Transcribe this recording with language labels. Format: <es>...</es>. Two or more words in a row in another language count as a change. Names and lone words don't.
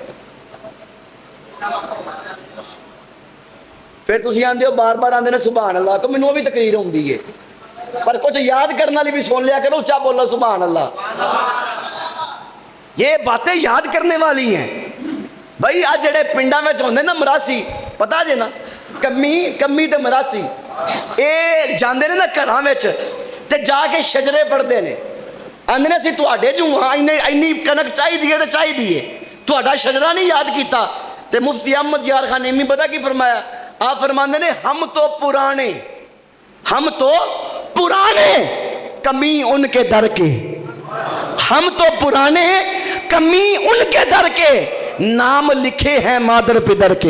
<pa>پھر تسی آندے ہو بار بار آندے نے سبحان اللہ، تو مینوں بھی تقریر ہوندی ہے پر کچھ یاد کرنے والی بھی سن لیا کرو، اچھا بولو سبحان اللہ۔</pa> <ur>یہ باتیں یاد کرنے والی ہیں۔</ur> <pa>بھائی آج جڑے پنڈا میں ہوندے نا مراسی، پتا جے نا، کمی تے مراسی، اے جاندے نے نا گھراں وچ تے جا کے شجرے پڑھدے نے، آندے نے سی تواڈے جو ہاں اینی کنک چاہیے تے چاہیے، تواڈا شجرہ نہیں یاد کیتا۔ تے مفتی احمد یار خان ایمی پتہ کی فرمایا؟ آپ فرماندے نے</pa> <ur>ہم تو پرانے کمی ان کے در کے، ہم تو پرانے کمی ان کے در کے، نام لکھے ہیں مادر پدر کے۔</ur>